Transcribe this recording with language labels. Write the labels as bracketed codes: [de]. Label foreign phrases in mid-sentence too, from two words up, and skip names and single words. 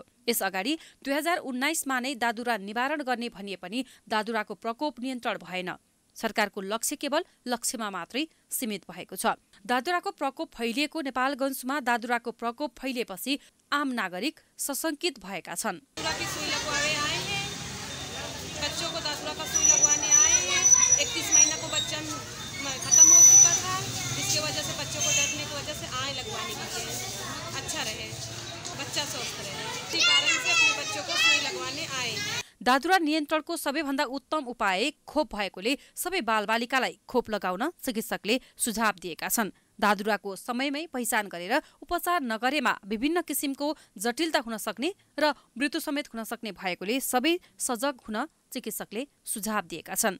[ne] यसअगाडि 2019मा नै दादुरा निवारण गर्ने भनिए पनि दादुराको प्रकोप नियन्त्रण भएन। सरकारको लक्ष्य केवल लक्ष्यमा मात्रै सीमित भएको छ। दादुराको प्रकोप फैलिएको नेपालगञ्जमा दादुराको प्रकोप फैलिएपछि आम नागरिक सशंकित भएका छन्। [hi] बच्चों को दादुरा का सुई लगवाने आए हैं। 31 महीना को बच्चा खत्म हो चुका था, इसकी वजह से बच्चों को डरने की वजह से आए लगवाने के लिए अच्छा रहे, बच्चा स्वस्थ रहे, इसी कारण से अपने बच्चों को सुई लगवाने आए हैं। [ne] दादुरा नियन्त्रणको सबैभन्दा उत्तम उपाय खोप भएकोले सबै बालबालिकालाई खोप लगाउन चिकित्सकले सुझाव दिएका छन्। दादुराको समयमै पहिचान गरेर उपचार नगरेमा विभिन्न किसिमको जटिलता हुन सक्ने र मृत्यु समेत हुन सक्ने भएकोले सबै सजग हुन चिकित्सकले सुझाव दिएका छन्।